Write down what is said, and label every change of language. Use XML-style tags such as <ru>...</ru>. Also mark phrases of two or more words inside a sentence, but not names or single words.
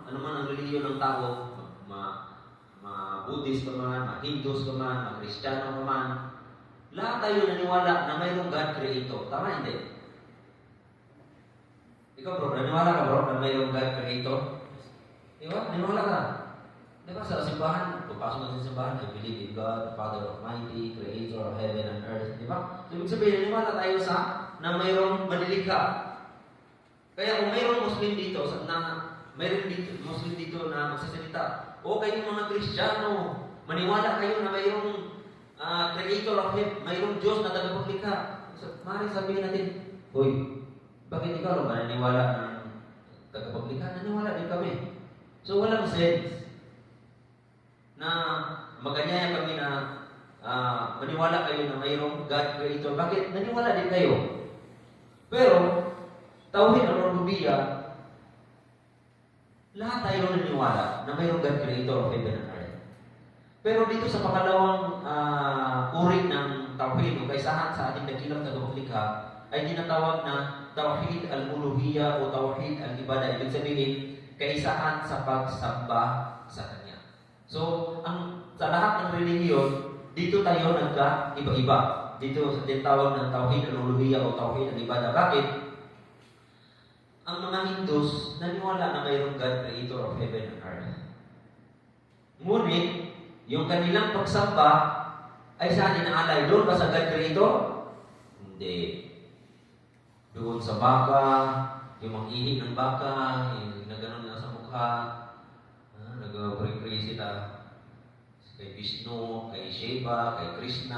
<tl>Ano man ang relihiyon ng tao, Buddhist ka man, Hindus ka man, Kristiyano ka man, lahat tayo naniwala na mayroong</tl> <en>God Creator.</en> <tl>Tama hindi? Ikaw bro, naniwala ka bro na mayroong</tl> <en>God Creator?</en> <tl>Di ba? Naniwala ka. Di ba sa simbahan, pagpasok natin sa simbahan,</tl> <en>I believe in God, Father Almighty, Creator of heaven and earth.</en> <tl>Di ba? So, ibig sabihin, naniwala tayo sa na mayroong malilikha. Kaya kung mayroong Muslim dito, mayroong Muslim dito na magsasalita, o kayong mga Kristiyano, maniwala kayo na mayroong</tl> <en>Creator of heaven,</en> <tl>mayroong Diyos na tagapaglikha. So, maaaring sabihin natin, hoy, bakit ikaw ba naniwala ng tagapaglikha? Naniwala din kami. So, walang sense na maganyaya kami na maniwala kayo na mayroong</tl> <en>God Creator.</en> <tl>Bakit? Naniwala din kayo. Pero, tauhid ang rububiyya, lahat tayo naniniwala na mayroong</tl> <en>God Creator of heaven and earth.</en> <tl>Pero dito sa pangalawang uri ng tauhid o kaisahan sa ating dakilang tagapaglikha ay tinatawag na</tl> <ar>توحيد الألوهية</ar> <tl>o</tl> <ar>توحيد العبادة.</ar> <tl>Ibig sabihin, kaisahan sa pagsamba sa Kanya. So, sa lahat ng relihiyon, dito tayo nagka-iba-iba. Dito sa tinatawag ng</tl> <ar>توحيد الألوهية</ar> <tl>o</tl> <ar>توحيد العبادة.</ar> <tl>Bakit? Ang mga Hindus naniwala na mayroong</tl> <en>God Creator of heaven and earth.</en> <tl>Ngunit, yung kanilang pagsamba ay saan inaalay? Doon ba sa</tl> <en>God Creator?</en> <tl>Hindi. Doon sa baka, yung mag-ihip ng baka, yung nagano'n na sa mukha, nag-pray sila kay Vishnu, kay Shiva, kay Krishna.</tl>